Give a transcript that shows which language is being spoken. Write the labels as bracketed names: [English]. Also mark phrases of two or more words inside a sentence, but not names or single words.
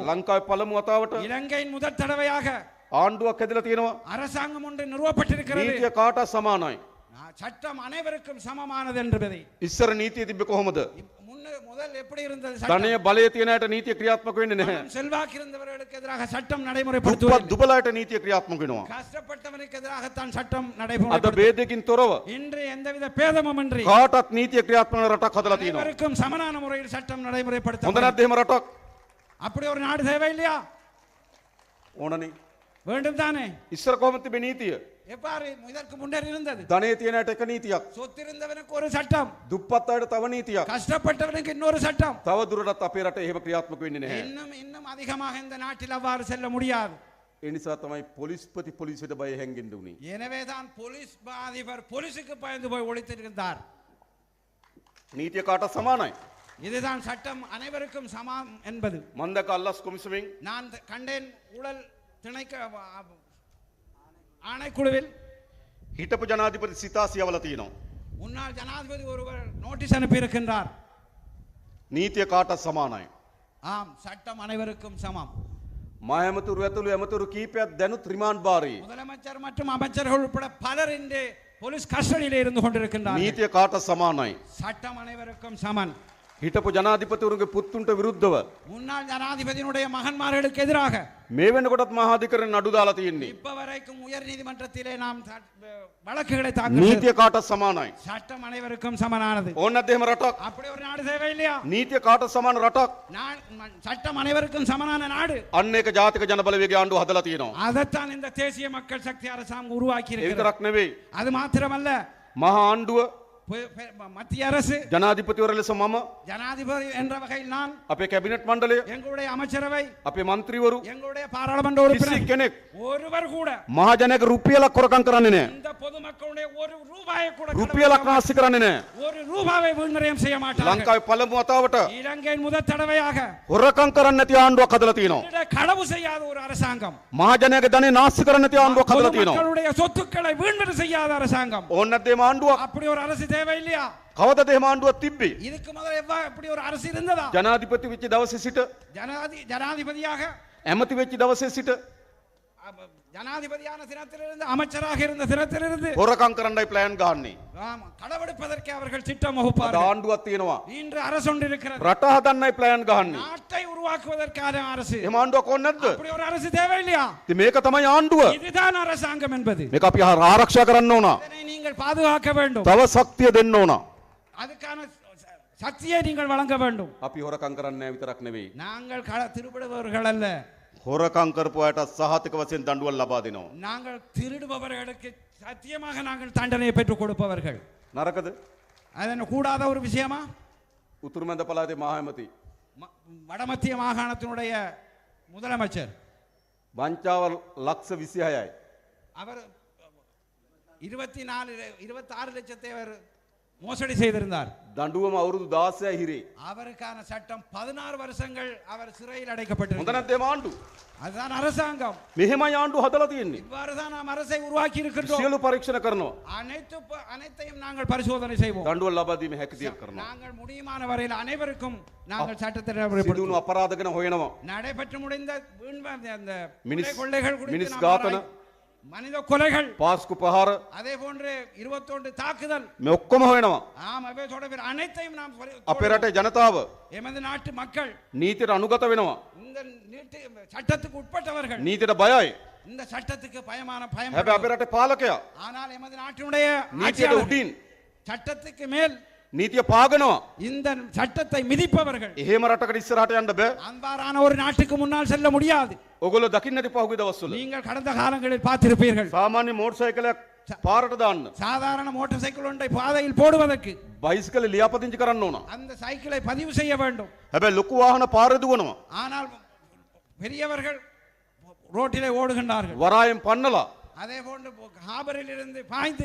[Sinhala] ලංකාවේ පළමු වතාවට [Tamil] இலங்கையின் முதல் தடவையாக [Sinhala] ආණ්ඩුවක් හැදලා තියෙනවා. [Tamil] அரசாங்கம் ஒன்று நிறுவப்பட்டிருக்கிறது. [Sinhala] නීතිය කාටත් සමානයි. [Tamil] சட்டம் அனைவருக்கும் சமமானது என்பதை. [Sinhala] ඉස්සර නීතිය තිබ්බේ කොහොමද? [Tamil] முதல் எப்படி இருந்தது? [Sinhala] ධනය බලය තියෙන අයට නීතිය ක්‍රියාත්මක වෙන්නේ නැහැ. [Tamil] செல்வாக்கு இருந்தவர்களுக்கு எதிராக சட்டம் [Sinhala] දුප්පත් [Tamil] நடைமுறைப்படுத்துவது. [Sinhala] දුබලයට නීතිය ක්‍රියාත්මක වෙනවා. [Tamil] கஷ்டப்பட்டவனுக்கு எதிராகத்தான் சட்டம் [Sinhala] අද [Tamil] நடைமுறை. [Sinhala] ભેදකින් තොරව [Tamil] இன்று எந்தவித பேதமும் இன்றி [Sinhala] කාටත් නීතිය ක්‍රියාත්මක වෙන රටක් හදලා තියෙනවා. [Tamil] அனைவருக்கும் சமனான முறையில் சட்டம் [Sinhala] හොඳ [Tamil] நடைமுறைப்படுத்த. [Sinhala] නැද්ද එහෙම රටක්? [Tamil] அப்படி ஒரு நாடு தேவை இல்லையா? [Sinhala] ඕනනේ. [Tamil] வேண்டும் தானே? [Sinhala] ඉස්සර කොහොමද තිබේ නීතිය? [Tamil] எவ்வாறு இதற்கு முன்னர் இருந்தது? [Sinhala] ධනය තියෙන අයට එක නීතියක්. [Tamil] சொத்திருந்தவனுக்கு ஒரு சட்டம், [Sinhala] දුප්පත් අයට තව නීතියක්. [Tamil] கஷ்டப்பட்டவனுக்கு இன்னொரு சட்டம். [Sinhala] තව දුරටත් අපේ රටේ එහෙම ක්‍රියාත්මක වෙන්නේ නැහැ. [Tamil] இன்னும் அதிகமாக இந்த நாட்டில் அவ்வாறு செல்ல முடியாது. [Sinhala] ඒ නිසා තමයි පොලිස්පති පොලිසියට බය හැංගෙන්න උනේ. [Tamil] எனவேதான் போலீஸ் அதிபர் போலீஸுக்கு பயந்து போய் ஒளித்திருந்தார். [Sinhala] නීතිය කාටත් සමානයි. [Tamil] இதுதான் சட்டம் அனைவருக்கும் சமம் என்பது. [Sinhala] මම දැක අල්ලස් කොමිසමෙන් [Tamil] நான் கண்டேன் ஊழல் திணைக்க ஆணைக்குழுவில் [Sinhala] හිටපු ජනාධිපති සිතාස් යවලා තියෙනවා. [Tamil] முன்னாள் ஜனாதிபதி ஒருவர் நோட்டீஸ் அனுப்பியிருக்கின்றார். [Sinhala] නීතිය කාටත් සමානයි. [Tamil] ஆம், சட்டம் அனைவருக்கும் சமம். [Sinhala] මා ඇමතුරු ඇතුළු ඇමතුරු කීපයක් දැනුත් රිමාන්ඩ් භාරයේ. [Tamil] முதலமைச்சர் மற்றும் அமைச்சர்கள் உட்பட பலர் இன்று போலீஸ் கஸ்டடியிலே இருந்து கொண்டிருக்கின்றார்கள். [Sinhala] නීතිය කාටත් සමානයි. [Tamil] சட்டம் அனைவருக்கும் சமன். [Sinhala] හිටපු ජනාධිපතිවරුන්ගේ පුත්තුන්ට විරුද්ධව [Tamil] முன்னாள் ஜனாதிபதியினுடைய மகன்மார்களுக்கு எதிராக [Sinhala] මේ වෙනකොටත් මහා අධිකරණ නඩු දාලා තියෙන්නේ. [Tamil] இப்ப வரைக்கும் உயர் நீதிமன்றத்திலே நாம் வழக்குகளை தாக்கல் [Sinhala] නීතිය කාටත් සමානයි. [Tamil] சட்டம் அனைவருக்கும் சமனானது. [Sinhala] ඕන නැද්ද එහෙම රටක්? [Tamil] அப்படி ஒரு நாடு தேவை இல்லையா? [Sinhala] නීතිය කාටත් සමාන රටක්. [Tamil] சட்டம் அனைவருக்கும் சமனான நாடு. [Sinhala] අන්න ඒක ජාතික ජනබලවේගයේ ආණ්ඩුව හදලා තියෙනවා. [Tamil] அதைத்தான் இந்த தேசிய மக்கள் சக்தி அரசாங்கம் உருவாக்கி [Sinhala] ඒ [Tamil] இருக்கிறது. [Sinhala] විතරක් නෙවෙයි. [Tamil] அது மாத்திரமல்ல, [Sinhala] මහා ආණ්ඩුව [Tamil] மத்திய அரசு, [Sinhala] ජනාධිපතිවර ලෙස මම, [Tamil] ஜனாதிபதி என்ற வகையில் நான், [Sinhala] අපේ කැබිනට් මණ්ඩලය, [Tamil] எங்களுடைய அமைச்சரவை, [Sinhala] අපේ മന്ത്രിවරු [Tamil] எங்களுடைய பாராளுமன்ற [Sinhala] කිසි [Tamil] உறுப்பினர் [Sinhala] කෙනෙක් [Tamil] ஒருவர் கூட [Sinhala] මහජනක රුපියලක් කොරකම් කරන්නේ නැහැ. [Tamil] இந்த பொதுமக்களுடைய ஒரு ரூபாயை கூட [Sinhala] රුපියලක් නාස්ති කරන්නේ නැහැ. [Tamil] ஒரு ரூபாவை வீண்விரயம் செய்ய மாட்டார்கள். [Sinhala] ලංකාවේ පළමු වතාවට [Tamil] இலங்கையின் முதல் தடவையாக [Sinhala] හොරකම් කරන්නේ නැති ආණ්ඩුවක් හදලා තියෙනවා. [Tamil] களவு செய்யாத ஒரு அரசாங்கம், [Sinhala] මහජනයාගේ ධනෙ නාස්ති කරන්නේ නැති ආණ්ඩුවක් හදලා තියෙනවා. [Tamil] பொதுமக்களுடைய சொத்துக்களை வீண்விரயம் செய்யாத அரசாங்கம். [Sinhala] ඕන නැද්ද මේ ආණ්ඩුවක්? [Tamil] அப்படி ஒரு அரசு தேவை இல்லையா? [Sinhala] කවදද එහෙම ආණ්ඩුවක් තිබ්බේ? [Tamil] இதுக்கு முதல்ல அப்படி ஒரு அரசு இருந்ததா? [Sinhala] ජනාධිපති වෙච්ච දවසේ සිට [Tamil] ஜனாதிபதியாக [Sinhala] ඇමති වෙච්ච දවසේ සිට [Tamil] ஜனாதிபதியான தினத்திலிருந்து அமைச்சராக இருந்த தினத்திலிருந்து [Sinhala] හොරකම් කරන්නයි ප්ලෑන් ගහන්නේ. [Tamil] களவெடுப்பதற்கு அவர்கள் திட்டம் வகுப்பார்கள். [Sinhala] ආණ්ඩුවක් තියෙනවා. [Tamil] இன்று அரசு ஒன்று இருக்கிறது. [Sinhala] රට හදන්නයි ප්ලෑන් ගහන්නේ. [Tamil] நாட்டை உருவாக்குவதற்கான அரசு. [Sinhala] එහෙම ආණ්ඩුවක් ඕනේ නැද්ද? [Tamil] அப்படி ஒரு அரசு தேவையில்லையா? [Sinhala] ඉතින් මේක තමයි ආණ්ඩුව. [Tamil] இதுதான் அரசாங்கம் என்பது. [Sinhala] මේක අපි ආරක්ෂා කරන්න ඕන. [Tamil] இதனை நீங்கள் பாதுகாக்க வேண்டும். [Sinhala] තව ශක්තිය දෙන්න ඕන. [Tamil] அதுக்கான சக்தியை நீங்கள் வழங்க வேண்டும். [Sinhala] අපි හොරකම් කරන්නේ නැහැ විතරක් නෙවෙයි. [Tamil] நாங்கள் திருடுபவர்கள் அல்ல. [Sinhala] හොරකම් කරපු අයට සහතික වශයෙන් දඬුවම් ලබා දෙනවා. [Tamil] நாங்கள் திருடுபவர்களுக்கு சத்தியமாக நாங்கள் தண்டனை பெற்றுக் கொடுப்பவர்கள். [Sinhala] නරකද? [Tamil] அது கூடாத ஒரு விஷயமா? [Sinhala] උතුරු මැද පළාතේ මහඇමති [Tamil] வடமத்திய மாகாணத்தினுடைய முதலமைச்சர் [Sinhala] වංචාව ලක්ෂ 26යි. [Tamil] அவர் 26 லட்சத்தை அவர் மோசடி செய்திருந்தார். [Sinhala] දඬුවම අවුරුදු 16යි හිරේ. [Tamil] அவருக்கான சட்டம் 16 வருஷங்கள் அவர் சிறையில் அடைக்கப்பட்டிருக்கிறார். [Sinhala] හොඳ නැද්ද මේ ආණ්ඩුව? [Tamil] அதுதான் அரசாங்கம். [Sinhala] මෙහෙමයි ආණ්ඩුව හදලා තියෙන්නේ. [Tamil] இவ்வாறு தான் நாம் அரசை உருவாக்கி இருக்கின்றோம். [Sinhala] සියලු පරීක්ෂණ කරනවා. [Tamil] அனைத்தையும் நாங்கள் பரிசோதனை செய்வோம். [Sinhala] දඬුවම් ලබා දීමේ හැකියාව කරනවා. [Tamil] நாங்கள் முடியுமான வரையில் அனைவருக்கும் நாங்கள் சட்டத்தை [Sinhala] සිදුණු අපරාධ ගැන හොයනවා. [Tamil] நடைபெற்று முடிந்த அந்த [Sinhala] මිනිස් [Tamil] கொள்ளைகள் குறித்து [Sinhala] මිනිස් [Tamil] நாம் [Sinhala] ඝාතන [Tamil] மனித கொலைகள் [Sinhala] පාස්කු පහර [Tamil] அதே போன்று 21 தாக்குதல் [Sinhala] මේ ඔක්කොම හොයනවා. [Tamil] ஆம் அவை தொடர்பில் அனைத்தையும் நாம் [Sinhala] අපේ රටේ ජනතාව [Tamil] எமது நாட்டு மக்கள் [Sinhala] නීතියට අනුගත වෙනවා. [Tamil] இந்த சட்டத்துக்கு உட்பட்டவர்கள் [Sinhala] නීතියට බයයි. [Tamil] இந்த சட்டத்துக்கு பயம் [Sinhala] හැබැයි අපේ රටේ පාලකයා [Tamil] ஆனால் எமது நாட்டினுடைய [Sinhala] නීතියට උඩින් [Tamil] சட்டத்துக்கு மேல் [Sinhala] නීතිය පාගනවා. [Tamil] இந்த சட்டத்தை மிதிப்பவர்கள் [Sinhala] එහෙම රටකට ඉස්සරහට යන්න බෑ. [Tamil] அன்பாரான ஒரு நாட்டுக்கு முன்னால் செல்ல முடியாது. [Sinhala] ඔගොල්ලෝ දකින්න ඇති පහුගිය දවස්වල [Tamil] நீங்கள் கடந்த காலங்களில் பார்த்திருப்பீர்கள். [Sinhala] සාමාන්‍ය මෝටර් සයිකලයක් පාරට දාන්න [Tamil] சாதாரண மோட்டார் சைக்கிள் ஒன்றை பாதையில் போடுவதற்கு [Sinhala] බයිසිකල ලියාපදිංචි කරන්න ඕන. [Tamil] அந்த சைக்கிளை பதிவு செய்ய வேண்டும். [Sinhala] හැබැයි ලොකු වාහන පාරේ දුවනවා. [Tamil] ஆனால் பெரியவர்கள் ரோட்டிலே ஓடுகின்றார்கள். [Sinhala] වරායෙන් පන්නලා [Tamil] அதே போன்று ஹாபரில் இருந்து பாய்ந்து